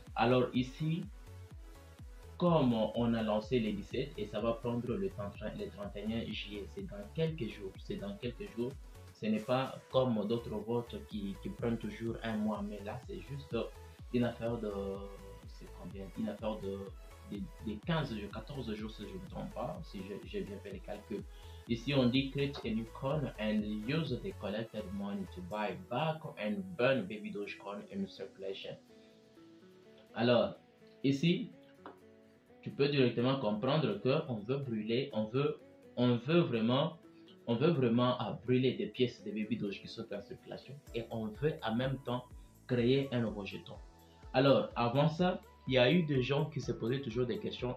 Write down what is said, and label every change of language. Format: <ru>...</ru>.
<fr>Alors ici, comme on a lancé les 17 et ça va prendre le 31 juillet, c'est dans quelques jours. Ce n'est pas comme d'autres votes qui prennent toujours un mois, mais là c'est juste une affaire de, c'est combien? Une affaire de 15 jours, 14 jours si je ne me trompe pas, si j'ai bien fait les calculs. Ici on dit</fr> <en>create a new coin and use the collected money to buy back and burn Baby Dogecoin in circulation.</en> <fr>Alors ici tu peux directement comprendre que on veut brûler, on veut vraiment brûler des pièces de Baby Doge qui sont en circulation et on veut en même temps créer un nouveau jeton. Alors avant ça, il y a eu des gens qui se posaient toujours des questions.</fr>